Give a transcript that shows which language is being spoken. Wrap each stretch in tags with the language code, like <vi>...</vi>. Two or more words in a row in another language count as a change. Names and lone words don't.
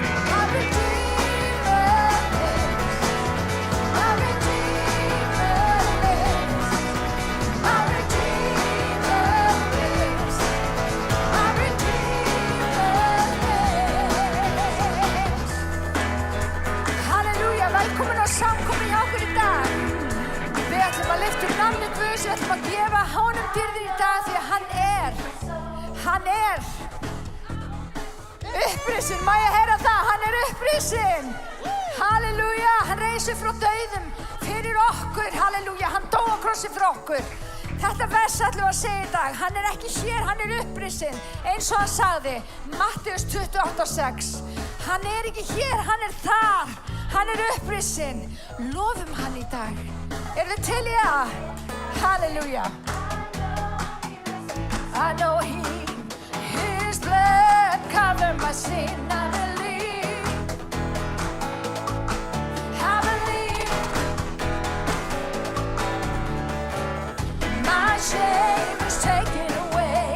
<en>My Redeemer lives. My Redeemer lives. My Redeemer lives. My Redeemer lives.</en> <is>Halleluja, velkomin á samkomu hjá okkur í dag. Við ætlum að lyfta upp nafnið Guðs, við ætlum að gefa honum dýrðir í dag því að hann er upprisinn. Má ég heyra það? Hann er upprisinn. Halleluja, hann reisir frá dauðum fyrir okkur. Halleluja, hann dó á krossi fyrir okkur. Þetta vers ætlum við að segja í dag. Hann er ekki hér, hann er upprisinn. Eins og hann sagði, Mattheus 28:6. Hann er ekki hér, hann er þar. Hann er upprisinn. Lofum hann í dag. Erum við til í það? Halleluja.</is> <en>I know His blood covered my sin. I believe. I believe. My shame is taken away.</en>